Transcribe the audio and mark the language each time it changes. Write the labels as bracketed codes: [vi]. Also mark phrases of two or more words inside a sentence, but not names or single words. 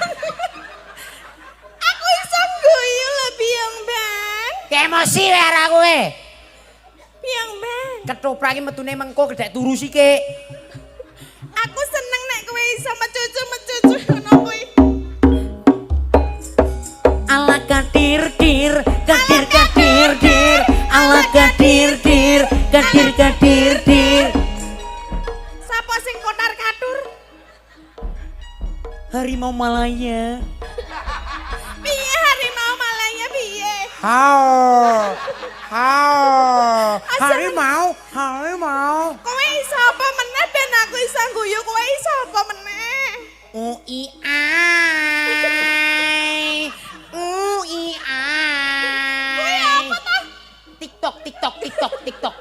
[jv] Aku iso guyu lho biang Bang. emosi wae arek kowe Biang Bang. ketoprak iki metune mengko gedek turu sik Aku seneng nek kowe iso mecucu ngono kuwi. ala kadir dir kadir kadir dir ala kadir dir kadir kadir dir Sapa sing kotar katur? harimau Malaya Piye harimau Malaya piye? hao Asal- harimau Kowe iso apa meneh ben aku iso guyu kowe iso apa meneh? ui ai ui Kowe ai apa ta? TikTok